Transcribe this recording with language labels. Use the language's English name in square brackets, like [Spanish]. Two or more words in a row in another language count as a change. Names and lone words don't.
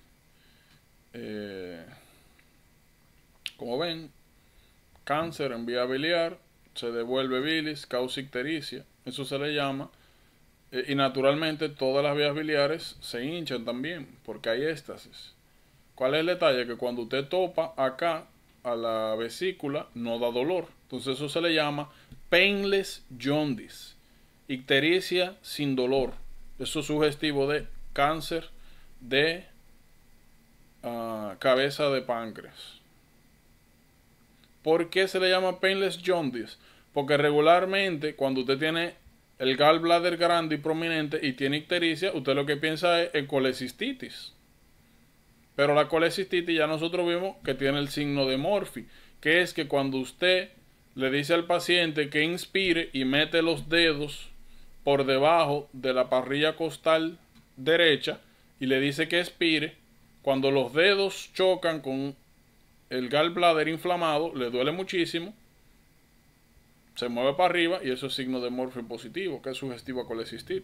[Spanish] Como ven, cáncer en vía biliar, se devuelve bilis, causa ictericia, eso se le llama. Y naturalmente todas las vías biliares se hinchan también porque hay éstasis. ¿Cuál es el detalle? Que cuando usted topa acá a la vesícula, no da dolor. Entonces eso se le llama [English] painless jaundice, [Spanish] ictericia sin dolor. Eso es sugestivo de cáncer de cabeza de páncreas. ¿Por qué se le llama [English] painless jaundice? [Spanish] Porque regularmente cuando usted tiene el gallbladder grande y prominente y tiene ictericia, usted lo que piensa es en colecistitis. Pero la colecistitis ya nosotros vimos que tiene el signo de Murphy, que es que cuando usted le dice al paciente que inspire y mete los dedos por debajo de la parrilla costal derecha y le dice que expire, cuando los dedos chocan con el gallbladder inflamado, le duele muchísimo, se mueve para arriba y eso es signo de Murphy positivo, que es sugestivo a colecistitis.